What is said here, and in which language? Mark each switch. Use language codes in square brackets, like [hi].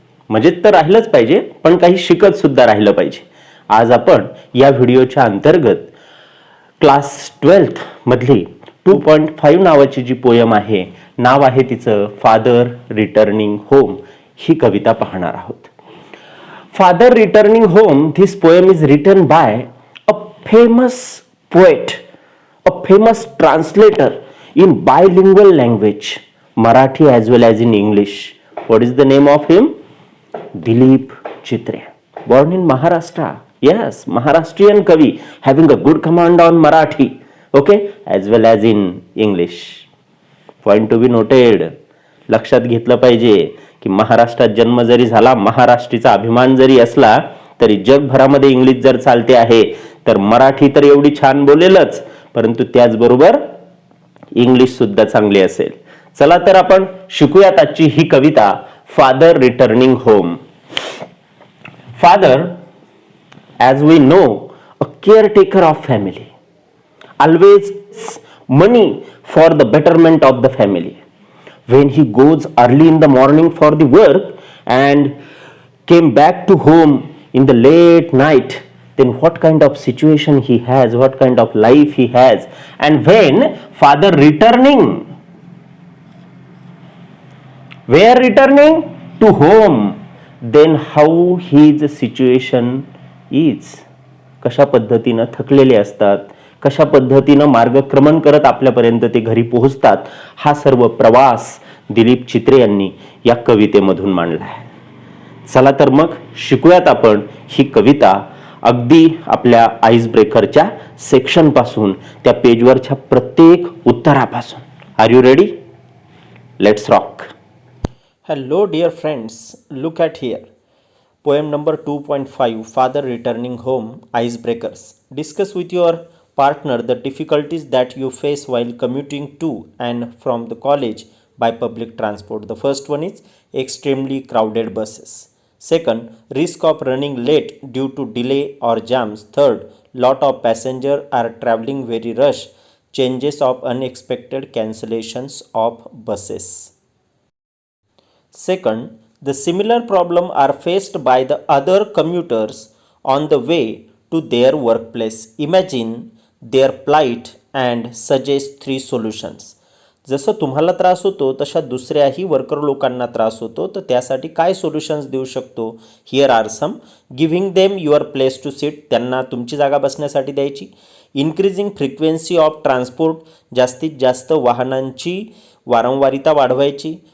[mr] मजेत तर राहिलंच पाहिजे, पण काही शिकत सुद्धा राहिलं पाहिजे. आज आपण या व्हिडिओच्या अंतर्गत क्लास 12th मधली 2.5 नावाची जी पोयम आहे, नाव आहे तिचं फादर रिटर्निंग होम, ही कविता पाहणार आहोत. [en] Father returning home, this poem is written by a famous poet, a famous translator in bilingual language, Marathi as well as in English. What is the name of him? Dilip Chitre. Born in Maharashtra. Yes, Maharashtrian Kavi, having a good command on Marathi, okay, as well as in English. Point to be noted. [mr] लक्षात घेतलं पाहिजे की महाराष्ट्रात जन्म जरी झाला, महाराष्ट्रीचा अभिमान जरी असला, तरी जगभरामध्ये इंग्लिश जर चालते आहे तर मराठी तर एवढी छान बोलेलच, परंतु त्याचबरोबर इंग्लिश सुद्धा चांगली असेल. चला तर आपण शिकूयात आजची ही कविता, father returning home. [en] Father, as we know, a caretaker of family, always money for the betterment of the family. When he goes early in the morning for the work and came back to home in the late night, then what kind of situation he has, what kind of life he has. And when father returning, where returning? To home, then how his situation is. [mr] कशा पद्धतीनं थकलेले असतात, कशा पद्धतीनं मार्गक्रमण करत आपल्यापर्यंत ते घरी पोहोचतात, हा सर्व प्रवास दिलीप चित्रे यांनी या कवितेमधून मांडला आहे. चला तर मग शिकूयात आपण ही कविता अगदी आपल्या आईस ब्रेकरच्या सेक्शन पासून, त्या पेजवरच्या प्रत्येक उत्तरापासून. [en] Are you ready? Let's rock. Hello dear friends, look at here. Poem number 2.5, Father Returning Home, Icebreakers. Discuss with your partner the difficulties that you face while commuting to and from the college by public transport. The first one is extremely crowded buses. Second, risk of running late due to delay or jams. Third, lot of passengers are traveling very rush. Changes of unexpected cancellations of buses. Second, the similar problem are faced by the other commuters on the way to their workplace. Imagine their plight and suggest 3 solutions. [mr] जसं तुम्हाला त्रास होतो तशा दुसऱ्याही worker लोकांना त्रास होतो, तर त्यासाठी काय सोल्युशन्स देऊ शकतो? [en] Here are some. Giving them your place to sit, [mr] त्यांना तुमची जागा बसण्यासाठी द्यायची. [en] increasing frequency of transport, [mr] जास्तीत जास्त वाहनांची वारंवारिता वाढवायची.